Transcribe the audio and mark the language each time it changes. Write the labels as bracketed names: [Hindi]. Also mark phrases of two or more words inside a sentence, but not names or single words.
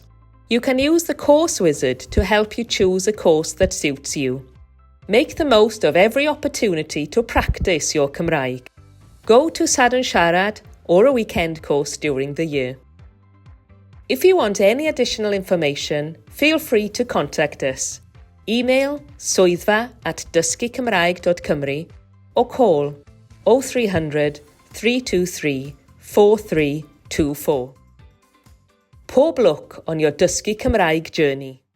[English] You can use the Course Wizard to help you choose a course that suits you. Make the most of every opportunity to practice your Cymraeg. Go to Sadwn Siarad or a weekend course during the year. If you want any additional information, feel free to contact us. Email swyddfa@dysgucymraeg.cymru or call 0300 323 4324. [Welsh] Pob lwc [English] on your Dysgu Cymraeg journey.